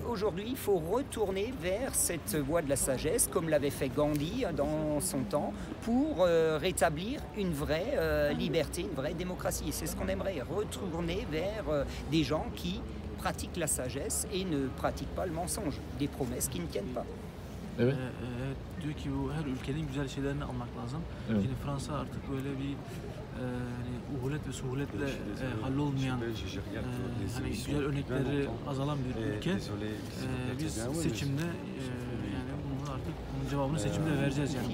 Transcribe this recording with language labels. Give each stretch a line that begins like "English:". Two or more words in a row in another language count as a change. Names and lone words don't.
French: Aujourd'hui, il faut retourner vers cette voie de la sagesse, comme l'avait fait Gandhi dans son temps, pour rétablir une vraie liberté, une vraie démocratie. Et c'est ce qu'on aimerait, retourner vers des gens qui pratiquent la sagesse et ne pratiquent pas le mensonge, des promesses qui ne tiennent pas.
Turkish: Evet. Diyor ki bu her ülkenin güzel şeylerini almak lazım. Evet. Şimdi Fransa artık böyle bir uhulet ve suhuletle hallolmayan hani güzel örnekleri azalan bir ülke. Biz seçimde yani bunu artık bunun cevabını seçimde vereceğiz yani.